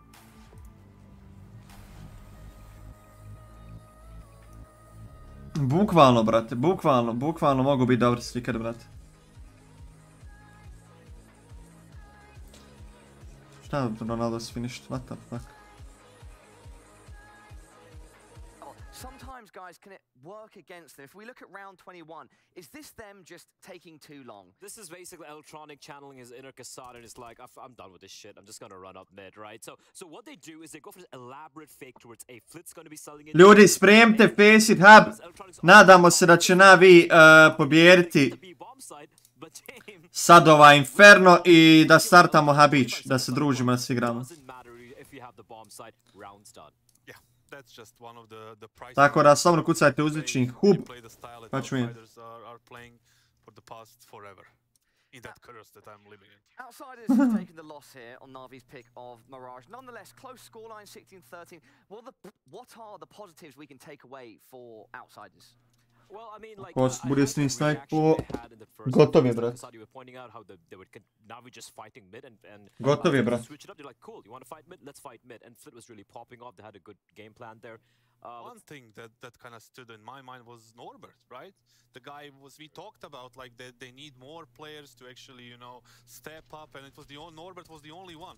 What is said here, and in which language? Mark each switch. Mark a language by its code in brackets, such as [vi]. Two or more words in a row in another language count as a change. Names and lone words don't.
[bs] Bukvalno, brate, bukvalno mogu biti dobri slikar, brate. Šta je [en] Ronaldo's finished? What the fuck? Sometimes, guys, can it work against them? If we look at round 21, is this them just taking too long? This is basically Electronic channeling his inner Kassad, and it's like, I'm done with this shit. I'm just gonna run up mid, right? So what they do is they go for this elaborate fake towards A. Flit's gonna be selling it. [bs] Ljudi, spremite Faceit Hub. Nadamo se da će Navi pobijediti sad ovaj Inferno i da startamo Habić, da se družimo, da se igramo. Tako da slobodno kucajte uzlični hub, pa ću vidjeti. [en] In that curse that I'm living in. Outsiders have taken the loss here on Navi's pick of Mirage. Nonetheless, close scoreline 16-13. What are the positives we can take away for Outsiders? Well, I mean, like, [bs] bude s njim snajpo, gotov je, brat. Gotov je, brat. [en] Switch it up, they're like, cool, you want to fight mid? Let's fight mid. And Flit was really popping off. They had a good game plan there. One thing that kind of stood in my mind was Norbert, right? The guy we talked about, like they need more players to actually, you know, step up, and it was Norbert was the only one.